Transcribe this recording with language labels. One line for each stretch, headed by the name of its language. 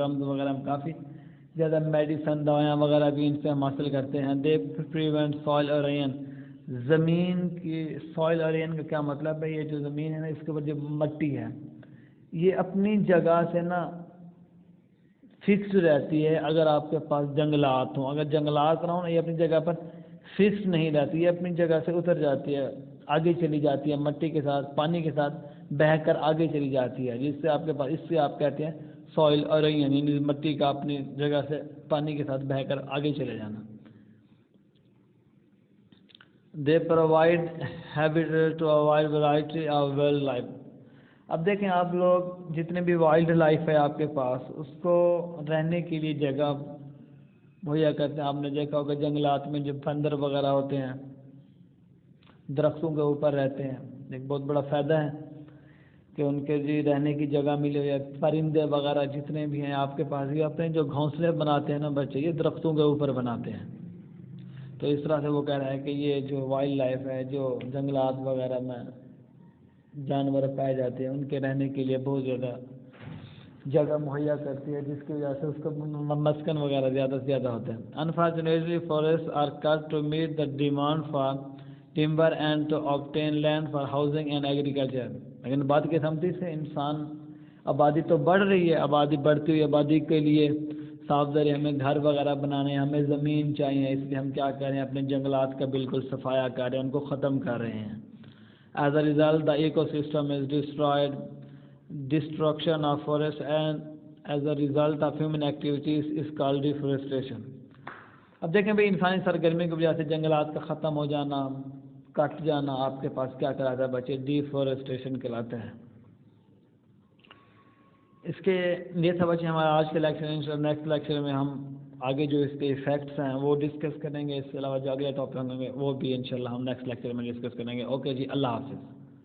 Urdu: گمز وغیرہ میں کافی زیادہ میڈیسن، دوائیاں وغیرہ بھی ان سے ہم حاصل کرتے ہیں.
English: They prevent soil erosion.
Urdu: زمین کی سوائل ایرین کا کیا مطلب ہے، یہ جو زمین ہے نا، اس کے اوپر جو مٹی ہے یہ اپنی جگہ سے نا فکس رہتی ہے. اگر آپ کے پاس جنگلات ہوں، اگر جنگلات نہ ہوں، یہ اپنی جگہ پر فکس نہیں رہتی، یہ اپنی جگہ سے اتر جاتی ہے، آگے چلی جاتی ہے، مٹی کے ساتھ، پانی کے ساتھ بہہ کر آگے چلی جاتی ہے، جس سے آپ کے پاس، اس سے آپ کہتے ہیں سوائل ایرین، یعنی مٹی کا اپنی جگہ سے پانی کے ساتھ بہہ کر آگے چلے جانا.
English: They provide habitat to a wide variety of wildlife.
Urdu: اب دیکھیں آپ لوگ جتنے بھی وائلڈ لائف ہے آپ کے پاس، اس کو رہنے کے لیے جگہ مہیا کرتے ہیں. آپ نے دیکھا ہوگا جنگلات میں جو بندر وغیرہ ہوتے ہیں درختوں کے اوپر رہتے ہیں، ایک بہت بڑا فائدہ ہے کہ ان کے جی رہنے کی جگہ ملے. یا پرندے وغیرہ جتنے بھی ہیں آپ کے پاس، یہ اپنے جو گھونسلے بناتے ہیں نا بچے، یہ درختوں کے اوپر بناتے ہیں. تو اس طرح سے وہ کہہ رہا ہے کہ یہ جو وائلڈ لائف ہے، جو جنگلات وغیرہ میں جانور پائے جاتے ہیں، ان کے رہنے کے لیے بہت زیادہ جگہ مہیا کرتی ہے، جس کی وجہ سے اس کو مسکن وغیرہ زیادہ سے زیادہ ہوتے ہیں.
English: Unfortunately, forests are cut to meet the demand for timber and to obtain land for housing and agriculture.
Urdu: لیکن بات کی سمجھی سے انسان آبادی تو بڑھ رہی ہے، آبادی بڑھتی ہوئی آبادی کے لیے صاف ظاہر ہمیں گھر وغیرہ بنانے، ہمیں زمین چاہیے، اس لیے ہم کیا کر رہے ہیں، اپنے جنگلات کا بالکل صفایا کر رہے ہیں، ان کو ختم کر رہے ہیں.
English: As a result, the ecosystem is destroyed. Destruction of forests and as a result of human activities is called deforestation.
Urdu: اب دیکھیں بھئی انسانی سرگرمی کی وجہ سے جنگلات کا ختم ہو جانا، کٹ جانا، آپ کے پاس کیا کراتا ہے بچے، ڈیفورسٹیشن کہلاتا ہے. اس کے یہ تھا بچے ہمارا آج کے لیکچر. نیکسٹ لیکچر میں ہم آگے جو اس کے ایفیکٹس ہیں وہ ڈسکس کریں گے. اس کے علاوہ جو اگلے ٹاپک ہوں گے وہ بھی انشاءاللہ ہم نیکسٹ لیکچر میں ڈسکس کریں گے. اوکے جی، اللہ حافظ.